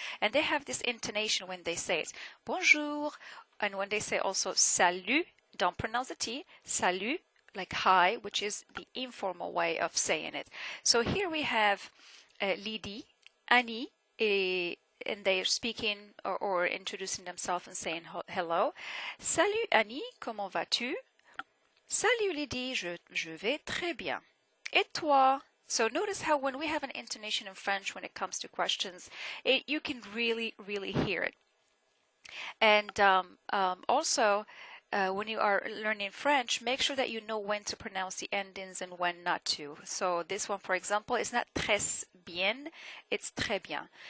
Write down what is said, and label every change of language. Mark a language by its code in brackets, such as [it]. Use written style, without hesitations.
[en] And they have this intonation when they say it. Bonjour. And when they say also salut, don't pronounce the T. Salut, like hi, which is the informal way of saying it. So here we have Lydie, Annie, and they are speaking or introducing themselves and saying hello. [fr] Salut Annie, comment vas-tu? Salut Lydie, je vais très bien. Et toi? [en] So notice how when we have an intonation in French when it comes to questions, you can really, really hear it. And also, when you are learning French, make sure that you know when to pronounce the endings and when not to. So this one, for example, is not [fr] très bien, [en] it's très bien.